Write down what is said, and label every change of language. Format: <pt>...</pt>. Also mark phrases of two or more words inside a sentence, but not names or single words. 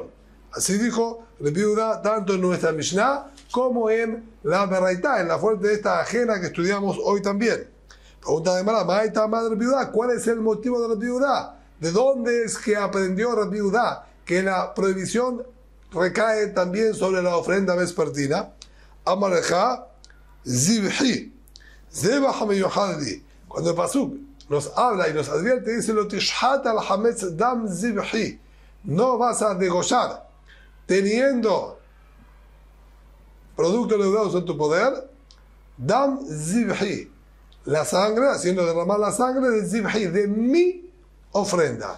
<es>Así dijo el Rabbi Yehuda tanto en nuestra Mishnah como en la baraita, en la fuente de esta ajena que estudiamos hoy también. Pregunta de Mara, ¿cuál es el motivo de Rabbi Yehuda? ¿De dónde es que aprendió Rabbi Yehuda que la prohibición recae también sobre la ofrenda vespertina?</es> <arc>אמר קרא זבחי, זבח מיוחד.</arc> <es>Cuando el pasuk nos habla y nos advierte, dice</es> <he>לא תשחט על חמץ דם זבחי.</he> <es>No vas a degollar teniendo productos leudados en tu poder,</es> <he>דם זבחי.</he> <es>La sangre, haciendo derramar la sangre de zibhi, de mi ofrenda.</es>